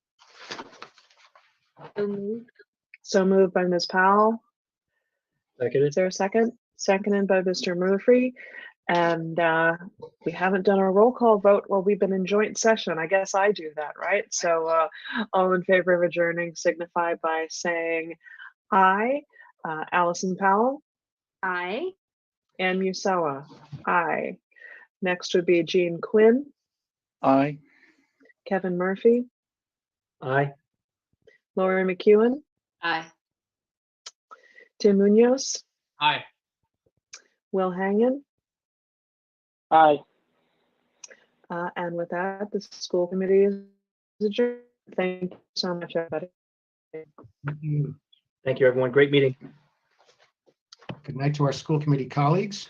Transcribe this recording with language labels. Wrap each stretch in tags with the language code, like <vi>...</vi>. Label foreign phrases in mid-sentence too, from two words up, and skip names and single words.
<en>So moved by Ms. Powell. Seconded. Is there a second? Seconded by Mr. Murphy. And we haven't done our roll call vote while we've been in joint session. I guess I do that, right? So all in favor of adjourning signify by saying aye. Allison Powell. Aye. Ann Musella. Aye. Next would be Jean Quinn. Aye. Kevin Murphy. Aye. Lori McEwen. Aye. Tim Munoz. Aye. Will Hangen. Aye. And with that, the school committee is adjourned. Thank you so much, everybody. Thank you, everyone. Great meeting. Good night to our school committee colleagues.</en>